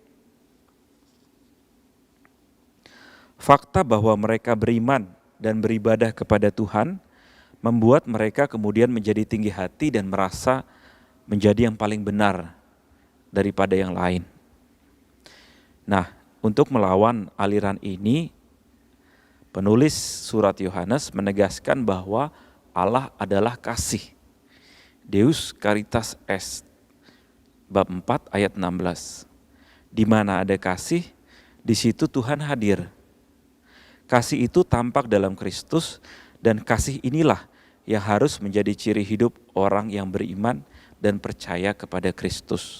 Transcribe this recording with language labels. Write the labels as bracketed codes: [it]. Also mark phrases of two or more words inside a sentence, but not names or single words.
[id] Fakta bahwa mereka beriman dan beribadah kepada Tuhan membuat mereka kemudian menjadi tinggi hati dan merasa menjadi yang paling benar daripada yang lain. Nah, untuk melawan aliran ini, penulis surat Yohanes menegaskan bahwa Allah adalah kasih. [la] Deus caritas est, [id] bab 4 ayat 16. Di mana ada kasih, di situ Tuhan hadir. Kasih itu tampak dalam Kristus, dan kasih inilah yang harus menjadi ciri hidup orang yang beriman dan percaya kepada Kristus.